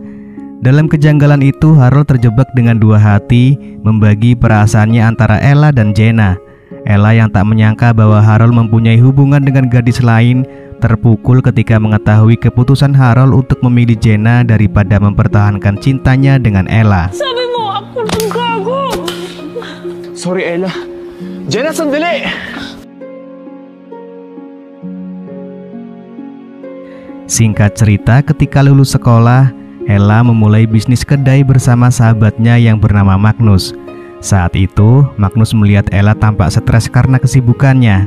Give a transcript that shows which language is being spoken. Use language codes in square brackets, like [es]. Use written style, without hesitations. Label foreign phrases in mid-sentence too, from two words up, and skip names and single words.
[id] Dalam kejanggalan itu, Harold terjebak dengan dua hati, membagi perasaannya antara Ella dan Jenna. Ella yang tak menyangka bahwa Harold mempunyai hubungan dengan gadis lain terpukul ketika mengetahui keputusan Harold untuk memilih Jenna daripada mempertahankan cintanya dengan Ella. [tl] sabi mo ako ng gago! Sorry, Ella. Jenna, sandali! [id] Singkat cerita, ketika lulus sekolah, Ella memulai bisnis kedai bersama sahabatnya yang bernama Magnus. Saat itu, Magnus melihat Ella tampak stres karena kesibukannya.